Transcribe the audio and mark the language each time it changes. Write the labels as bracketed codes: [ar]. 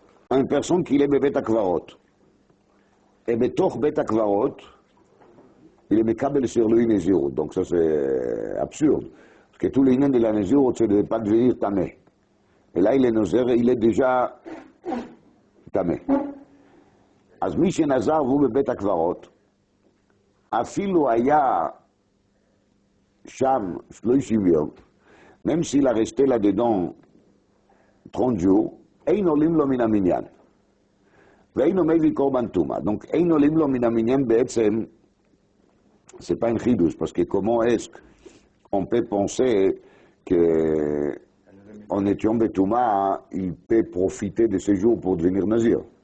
[fr] Une personne qui est Bebet Akvarot. Et Betoch Bet Akvarot, il est Mekabel sur lui Nézirut. Donc ça c'est absurde. Parce que tous les nains de la Nézirut, c'est de ne pas devenir tamé. Et là il est Nozer, il est déjà tamé. [he] אז מי שנזר והוא בבית הקברות, אפילו היה שם 30 יום, [fr] même s'il a resté là-dedans 30 jours, [he] אין עולים לו מן המניין. ואין מביא קורבן טומאה. [fr] Donc [he] אין עולים לו מן המניין בעצם, [fr] c'est pas un chidouche, parce que comment est-ce qu'on peut penser qu'en étant Betouma, il peut profiter de ces jours pour devenir nazir?